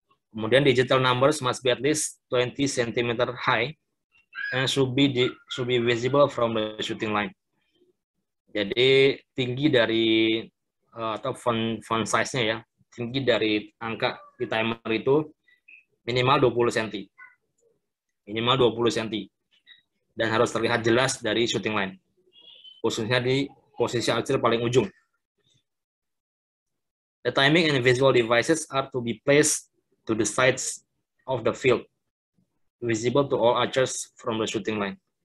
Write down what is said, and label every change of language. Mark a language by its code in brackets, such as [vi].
[id] Kemudian [en] digital numbers must be at least 20 cm high and should be visible from the shooting line. [id] Jadi tinggi dari atau font size-nya ya, tinggi dari angka di timer itu minimal 20 cm. Minimal 20 cm. Dan harus terlihat jelas dari shooting line. Khususnya di posisi archer paling ujung. [en] The timing and visual devices are to be placed to the sides of the field, visible to all archers from the shooting line.